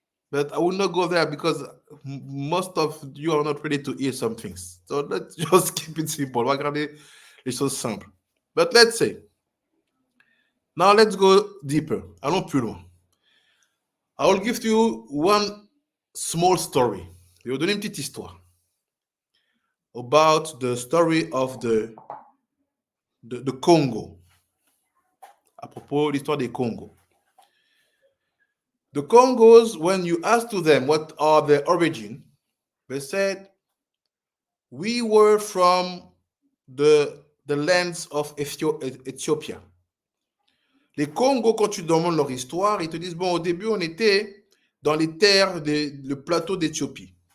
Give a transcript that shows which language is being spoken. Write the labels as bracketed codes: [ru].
[en] But I will not go there because most of you are not ready to hear some things. So let's just keep it simple. [fr] On va garder les choses simples. [en] But let's say, now let's go deeper. [fr] Allons plus loin. [en] I will give to you one small story. [fr] Je vais vous donner une petite histoire [en] about the story of the Congo. [fr] À propos de l'histoire des Congo. [en] The Congos, when you ask to them what are their origin, they said, we were from the lands of Ethiopia. [fr] Les Congos, quand tu demandes leur histoire, ils te disent, bon, au début, on était dans les terres, le plateau d'Éthiopie.